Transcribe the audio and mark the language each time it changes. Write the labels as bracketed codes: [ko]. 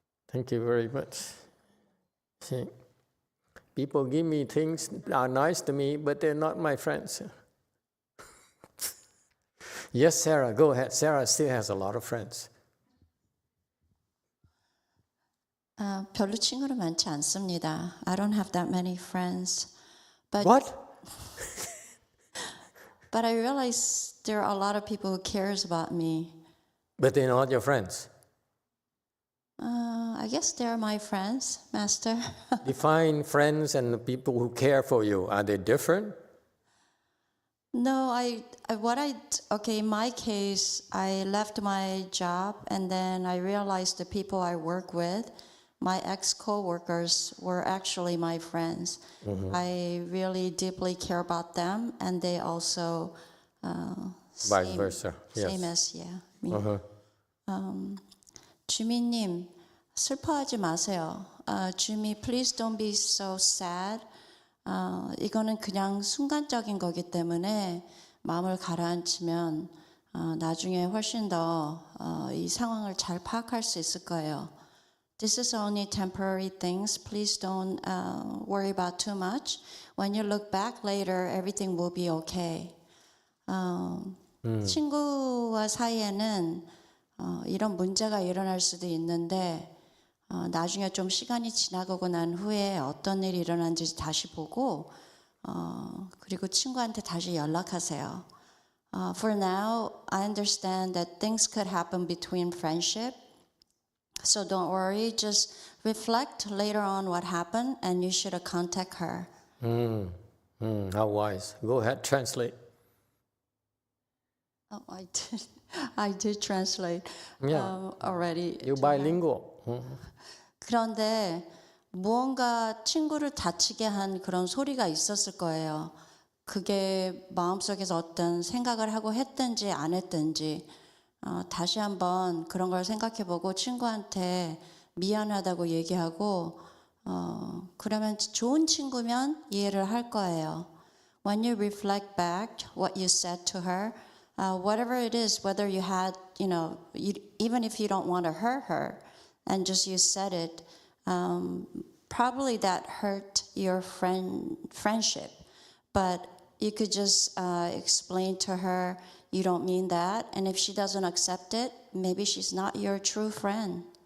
[en] Thank you very much. See, people give me things that are nice to me, but they're not my friends. Yes, Sarah, go ahead. Sarah still has a lot of friends. [ko] 별로 친구는 많지 않습니다. [en] I don't have that many friends. But What? But I realize there are a lot of people who cares about me. But they're not your friends. I guess they are my friends, Master. Define friends and the people who care for you. Are they different? No, in my case, I left my job and then I realized the people I work with, my ex-co-workers, were actually my friends. I really deeply care about them, and they also Vice versa. same Yes. as me. [ko] 주미님, 슬퍼하지 마세요. [en] 주미, please don't be so sad. [ko] 이거는 그냥 순간적인 거기 때문에 마음을 가라앉히면 나중에 훨씬 더 이 상황을 잘 파악할 수 있을 거예요. [en] This is only temporary things. Please don't worry about too much. When you look back later, everything will be okay. [ko] 친구와 사이에는 이런 문제가 일어날 수도 있는데 나중에 좀 시간이 지나가고 난 후에 어떤 일이 일어난지 다시 보고 그리고 친구한테 다시 연락하세요. [en] For now, I understand that things could happen between friendship. So don't worry, just reflect later on what happened and you should contact her. How wise. Go ahead, translate. Oh, I did translate already. You bilingual. [ko] 그런데 무언가 친구를 다치게 한 그런 소리가 있었을 거예요. 그게 마음속에서 어떤 생각을 하고 했든지 안 했든지. 다시 한번 그런 걸 생각해보고 친구한테 미안하다고 얘기하고 그러면 좋은 친구면 이해를 할 거예요. [en] When you reflect back what you said to her, whatever it is, whether you had, even if you don't want to hurt her, and just you said it, probably that hurt your friendship. But you could just explain to her you don't mean that, and if she doesn't accept it, maybe she's not your true friend.